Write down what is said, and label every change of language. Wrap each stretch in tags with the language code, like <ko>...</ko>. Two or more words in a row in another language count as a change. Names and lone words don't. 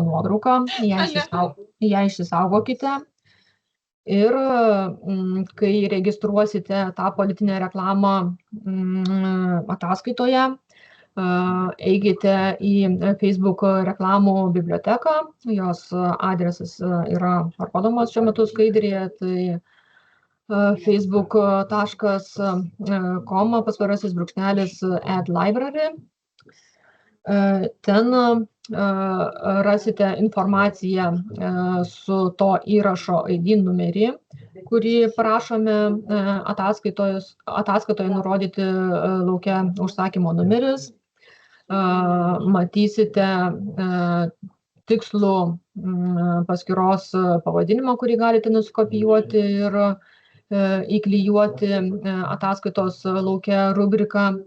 <lt>nuotrauką, ją išsisaugokite ir kai registruosite tą politinę reklamą ataskaitoje, eikite į Facebook reklamų biblioteką, jos adresas yra parodomas šiuo metu skaidrėje, tai facebook.com//add-library. Ten rasite informaciją su to įrašo ID numerį, kurį prašome ataskaitoje nurodyti lauke užsakymo numeris. Matysite tikslų paskyros pavadinimą, kurį galite nusikopijuoti ir įklijuoti ataskaitos lauke rubriką.</lt>